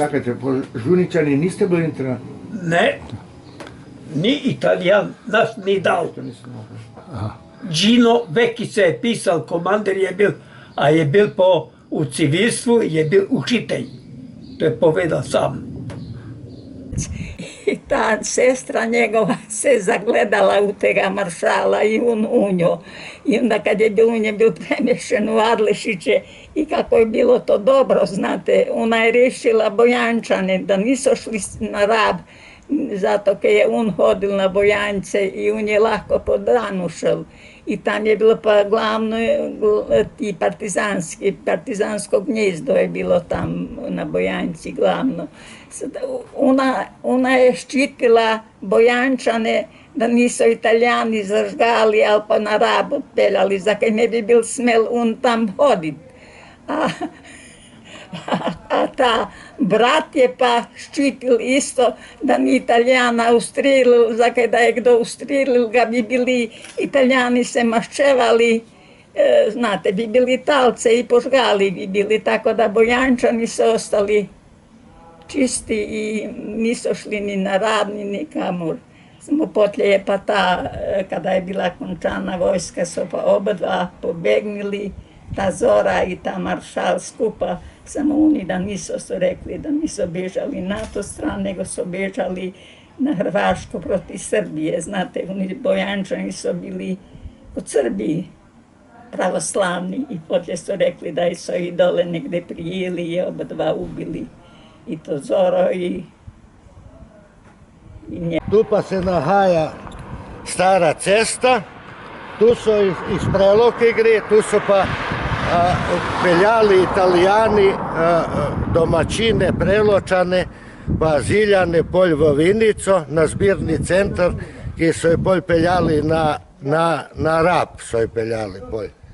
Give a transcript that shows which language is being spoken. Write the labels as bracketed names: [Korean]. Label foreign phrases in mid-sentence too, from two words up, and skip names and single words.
[Slovenian] Čakajte, po Žuničani niste bili internat? Ne, ni Italijan, nas ni dal. Gino Vekica je pisal, komandir je bil, a je bil u civilstvu, je bil učitelj. To je povedal sam. I ta sestra njegova se zagledala u tega maršala i on u nju. I onda kad je bil, on je bil premješen u Adlešiće i kako je bilo to dobro, znate, ona je rešila Bojančane da nisu šli na Rab, zato kad je on hodil na Bojance i on je lahko po danu šel. I tam je bilo pa glavno i partizansko gnjezdo je bilo tam na Bojanci glavno. Ona je štitila Bojančane da nisu Italijani zažgali, ali pa na Rab otpeljali, za kaj ne bi bil smel on tam hodit. A ta brat je pa ščitil isto da ni Italijana ustrelil, za kaj da je kdo ustrelil, ga bi bili Italijani se maščevali, znate, bi bili talce i požgali bi bili, tako da Bojančani su ostali čisti i nisu šli ni na Rab, ni nikamur. Samo potlije je pa ta, kada je bila končana vojska, su pa oba dva pobegnili, ta Zora i ta maršal skupa, samo oni da nisu su rekli da nisu bežali na tu stranu, nego su bežali na Hrvašku proti Srbije. Znate, oni Bojančani su bili od Srbiji pravoslavni i potlije su rekli da su i dole negde prijeli i oba dva ubili. I to Zoro i nje. Tu pa se nahaja stara cesta, tu su iz Preloke gre, tu su pa peljali Italijani domaćine, Preločane, pa Ziljane, polj v Vinico, na zbirni centar, ki so jo polj peljali na Rab, so jo peljali polj.